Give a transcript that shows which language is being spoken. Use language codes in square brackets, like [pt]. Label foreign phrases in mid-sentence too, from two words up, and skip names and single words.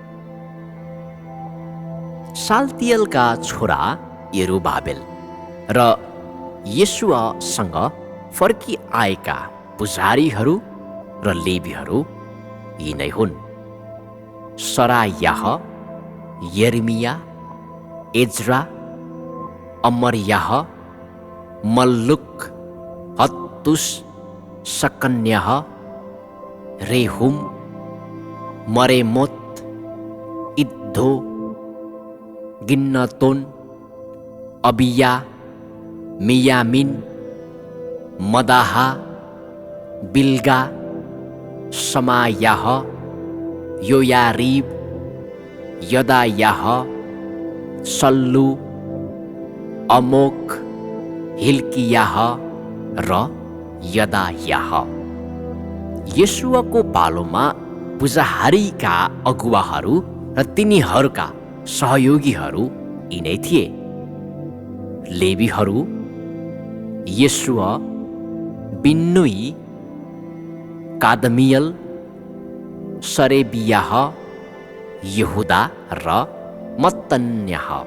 [ne] साल्तियलका छोरा यरुबाबेल र येशुवासँग फर्किआएका पुजारीहरू र लेवीहरू यी नै हुन्: सरायाह, यर्मिया, एज्रा, अमर्याह, मल्लुक, हत्तुस, सकन्याह, रेहुम, मरेमोत, इद्दो, गिन्नतोन, अबिया, मियामिन, मदाहा, बिल्गा, समायाह, योयारीब, यदायाह, सल्लु, अमोक, हिल्कियाह र यदायाह। येशुवाको पालोमा पुजाहारीका अगुवाहरू र तिनीहरूका सहयोगीहरू यी नै थिए: लेवीहरू येशुवा, बिन्नुई, कादमियल, सरेबियाह, यहुदा र मत्तन्याह।